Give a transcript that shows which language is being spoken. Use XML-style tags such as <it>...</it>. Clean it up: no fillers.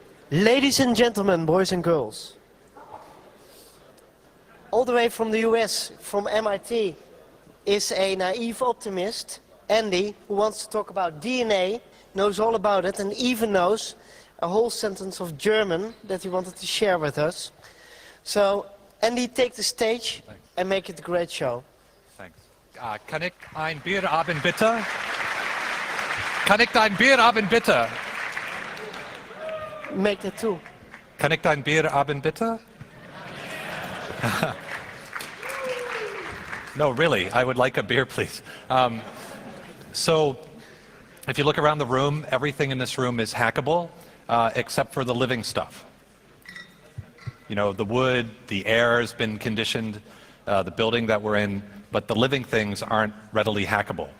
<en>Ladies and gentlemen, boys and girls, all the way from the US, from MIT, is a naive optimist, Andy, who wants to talk about DNA, knows all about it, and even knows a whole sentence of German that he wanted to share with us. So, Andy, take the stage and make it a great show. Thanks.</en> <de>Kann ich ein Bier haben, bitte? Kann ich ein Bier haben, bitte?</de> <en>Make that too.</en> <de>Kann ich ein Bier haben, bitte?</de> <en>No, really, I would like a beer, please. So, if you look around the room, everything in this room is hackable, except for the living stuff. You know, the wood, the air has been conditioned, the building that we're in, but the living things aren't readily hackable.</en>